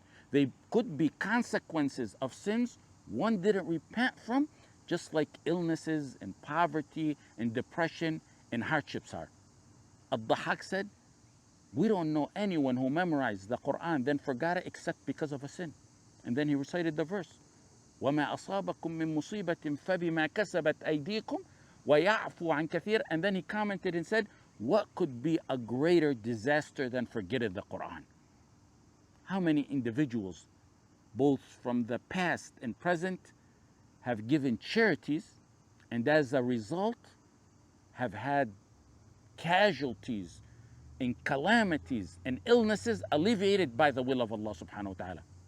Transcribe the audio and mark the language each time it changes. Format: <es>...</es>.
<en>They could be consequences of sins one didn't repent from, just like illnesses and poverty and depression and hardships are. Ad-Dahhak said, we don't know anyone who memorized the Quran then forgot it except because of a sin.</en> <ar>And then he recited the verse, وَمَا أَصَابَكُم مِّن مُّصِيبَةٍ فَبِمَا كَسَبَتْ أَيْدِيكُمْ وَيَعْفُو عَن كَثِيرٍ.</ar> <en>And then he commented and said, what could be a greater disaster than forgetting the Quran? How many individuals, both from the past and present, have given charities and as a result have had casualties and calamities and illnesses alleviated by the will of Allah subhanahu wa ta'ala.</en>